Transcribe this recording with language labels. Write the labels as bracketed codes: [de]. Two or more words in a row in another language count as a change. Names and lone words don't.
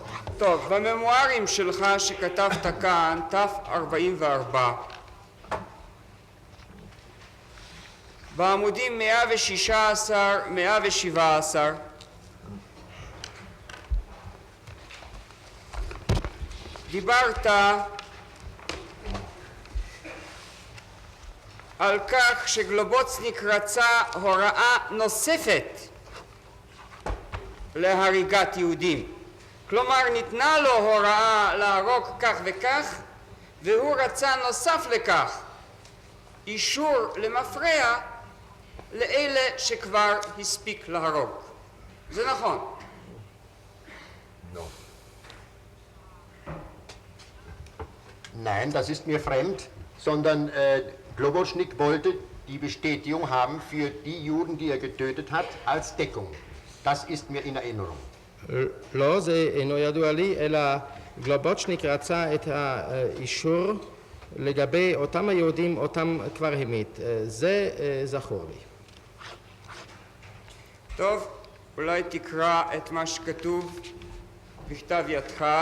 [he] טוב, בממוארים שלך שכתבת כאן, ת44, בעמודים 116, 117, דיברת על כך שגלובוצניק רצה הוראה נוספת להריגת יהודים. כלומר, ניתנה לו הוראה להרוג כך וכך, והוא רצה נוסף לכך אישור למפרע לאלה שכבר הספיק להרוג. זה נכון. [de] Nein, das ist mir fremd, sondern Globoschnik wollte die Bestätigung haben für die Juden, die er getötet hat, als Deckung. Das ist mir in Erinnerung. [he] לא, זה אינו ידוע לי, אלא גלובוצ'ניק רצה את האישור לגבי אותם היהודים, אותם כבר המית. זה זכור לי. טוב, אולי תקרא את מה שכתוב בכתב ידך.